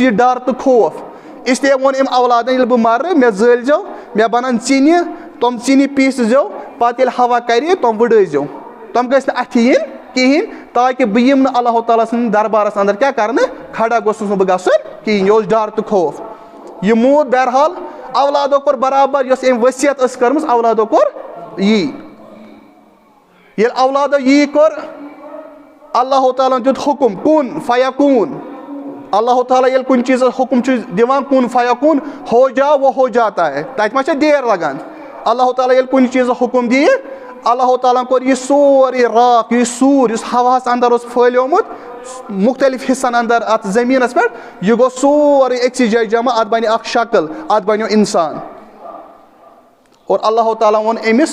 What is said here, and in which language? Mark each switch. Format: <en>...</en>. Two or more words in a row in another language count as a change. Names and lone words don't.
<ks>یہِ ڈر تہٕ خوف اسلیے ووٚن أمۍ اولادن ییٚلہِ بہٕ مرٕ مےٚ زٲلۍزیو مےٚ بنن ژِنہِ تِم ژِنہِ پیٖسزیو پتہٕ ییٚلہِ ہوا کرِ تِم وٕڈٲیزیو تِم گٔژھۍ نہٕ اتھِ یِنۍ کہیٖنۍ تاکہِ بہٕ یِمہٕ نہٕ اللہ تعالیٰ سٕنٛدِس دربارس انٛدر کیٛاہ کرنہٕ کھڑا گوٚژھُس نہٕ بہٕ گژھُن کہیٖنۍ یہِ اوس ڈر تہٕ خوف یہِ موٗد بہرحال اولادو کوٚر برابر یۄس أمۍ ؤصیت ٲس کٔرمٕژ اولادو کوٚر یی ییٚلہِ اولادو یی کوٚر اللہ تعالیٰ ہن دیُت حُکُم</ks> <ar>کُن فیکوٗن</ar> <ks>اللہ تعالیٰ ییٚلہِ کُنہِ چیٖزس حُکُم چھُ دِوان کُن فیکوٗن</ks> <ur>ہو جا وہ ہو جاتا ہے</ur> <ks>تتہِ ما چھےٚ دیر لگان اللہ تعالیٰ ییٚلہِ کُنہِ چیٖزس حُکُم دِیہِ اللہ تعالیٰ ہن کوٚر یہِ سورُے راکھ یہِ سوٗر یُس ہواہس انٛدر اوس پھٲلیومُت مُختٔلِف حِصن انٛدر اتھ زٔمیٖنس پٮ۪ٹھ یہِ گوٚو سورُے أکسٕے جایہِ جمع اتھ بنہِ اکھ شکل اتھ بنیو انسان اور اللہ تعالیٰ ووٚن أمِس</ks>